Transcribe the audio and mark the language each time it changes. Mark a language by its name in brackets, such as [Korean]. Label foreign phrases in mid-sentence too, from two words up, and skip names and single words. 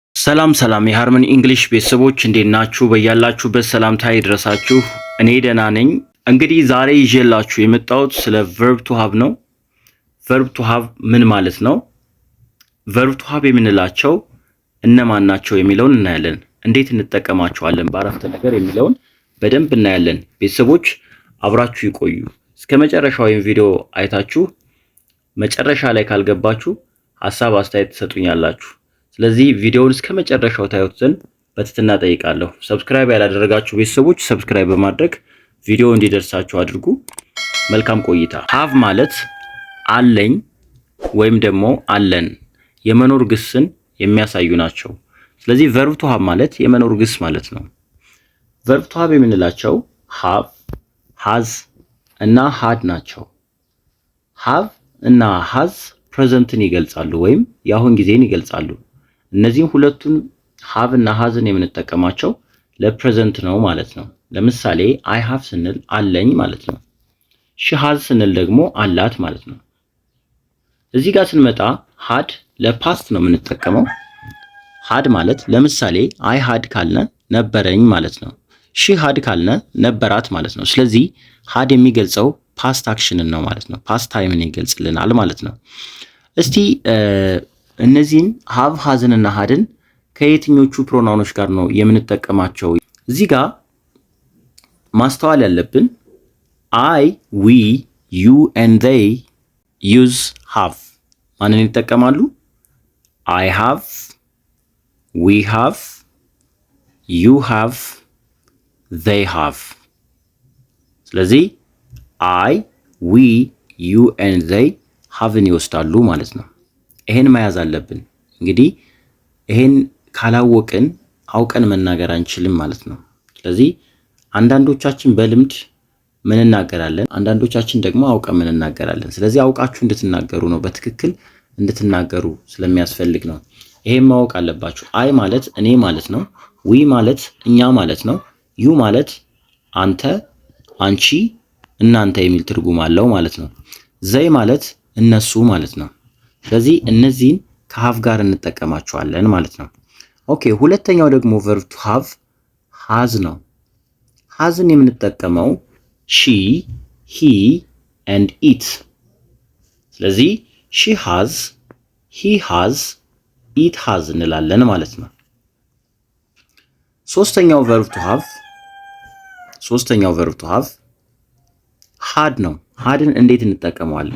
[Amharic] ሰላም የሃርመኒ እንግሊሽ ቤተሰቦች እንዴት ናችሁ? በያላችሁበት ሰላምታ ይድረሳችሁ። እኔ ደህና ነኝ። እንግዲህ ዛሬ ይዤላችሁ የመጣሁት ስለ [English] verb to have [Amharic] ነው። [English] verb to have [Amharic] ምን ማለት ነው? [English] verb to have [Amharic] የምንላቸው እነማን ናቸው የሚለውን እናያለን። እንዴት እንጠቀማቸዋለን በአረፍተ ነገር የሚለውን በደንብ እናያለን። ቤተሰቦች አብራችሁ ይቆዩ። እስከ መጨረሻው ቪዲዮ አይታችሁ መጨረሻ ላይ ካልገባችሁ ሐሳብ አስተያየት ትሰጡኛላችሁ። ስለዚህ ቪዲዮውን እስከ መጨረሻው ታዩት ዘንድ በትህትና ጠይቃለሁ። ሰብስክራይብ ያላደረጋችሁ ቤተሰቦች ሰብስክራይብ በማድረግ ቪዲዮ እንዲደርሳችሁ አድርጉ። መልካም ቆይታ። have ማለት አለኝ ወይም ደግሞ አለን የመኖር ግስን የሚያሳዩ ናቸው። ስለዚህ [English] verb to have [Amharic] ማለት የመኖር ግስ ማለት ነው። verb [English] to have [Amharic] የምንላቸው [English] have፣ has [Amharic] እና had ናቸው። have እና has ፕሬዘንትን ይገልጻሉ ወይም የአሁን ጊዜን ይገልጻሉ። እነዚህን ሁለቱን have እና hasን የምንጠቀማቸው ለፕሬዘንት ነው ማለት ነው። ለምሳሌ [English] I have [Amharic] ስንል አለኝ ማለት ነው። [English] she has [Amharic] ስንል ደግሞ አላት ማለት ነው። እዚህ ጋር ስንመጣ had ለፓስት ነው የምንጠቀመው። had ማለት ለምሳሌ [English] I had [Amharic] ካልነ ነበረኝ ማለት ነው። [English] she had [Amharic] ካልነ ነበራት ማለት ነው። ስለዚህ had የሚገልጸው ፓስት አክሽንን ነው ማለት ነው። ፓስት ታይምን ይገልጽልናል ማለት ነው። እስቲ እነዚህን [English] have has [Amharic] ን እና hadን ከየትኞቹ ፕሮናውኖች ጋር ነው የምንጠቀማቸው? እዚህ ጋር ማስተዋል ያለብን [English] I, we, you and they use have [Amharic] ማንን ይጠቀማሉ? [English] I have, we have, you have, they have። [Amharic] ስለዚህ [English] I, we, you and they [Amharic] haveን ይወስዳሉ ማለት ነው። ይሄን መያዝ አለብን። እንግዲህ ይሄን ካላወቅን አውቀን መናገር አንችልም ማለት ነው። ስለዚህ አንዳንዶቻችን በልምድ ምን እናገራለን፣ አንዳንዶቻችን ደግሞ አውቀን ምን እናገራለን። ስለዚህ አውቃችሁ እንድትናገሩ ነው፣ በትክክል እንድትናገሩ ስለሚያስፈልግ ነው። ይሄን ማወቅ አለባችሁ። አይ ማለት እኔ ማለት ነው። ዊ ማለት እኛ ማለት ነው። ዩ ማለት አንተ፣ አንቺ፣ እናንተ የሚል ትርጉም አለው ማለት ነው። ዘይ ማለት እነሱ ማለት ነው። ስለዚህ እነዚህን ከሃቭ ጋር እንጠቀማቸዋለን ማለት ነው። ኦኬ፣ ሁለተኛው ደግሞ [English] verb to have has [Amharic] ነው። hasን የምንጠቀመው [English] she, he and it። [Amharic] ስለዚህ [English] she has፣ he has፣ it has [Amharic] እንላለን ማለት ነው። ሶስተኛው [English] verb to have had [Amharic] ነው። hadን እንዴት እንጠቀመዋለን?